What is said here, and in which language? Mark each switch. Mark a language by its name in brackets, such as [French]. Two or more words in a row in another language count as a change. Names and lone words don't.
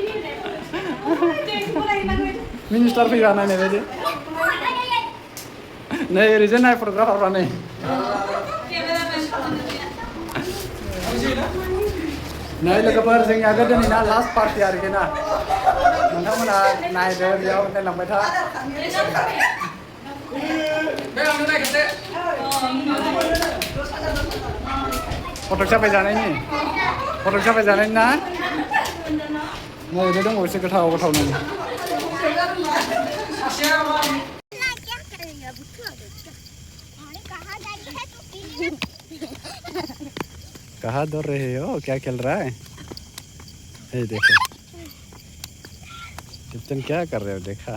[Bodo] मिनिस्टार फैबा नायनाय बायदि नै ओरैजाय नाय फट'ग्राफारफ्रा नै नै लोगोफोर जोंनिया गोदोनि ना लास्ट पार्टि आरोखि ना नोंथांमोना नायदो बेयाव नायलांबाय था फटक साफाय जानायनि ना नै बे दंबावोसो गोथाव गोथावनो [Hindi] कहाँ दौड़ रहे हो क्या खेल रहा है ये देखो दीप्तन क्या कर रहे हो देखा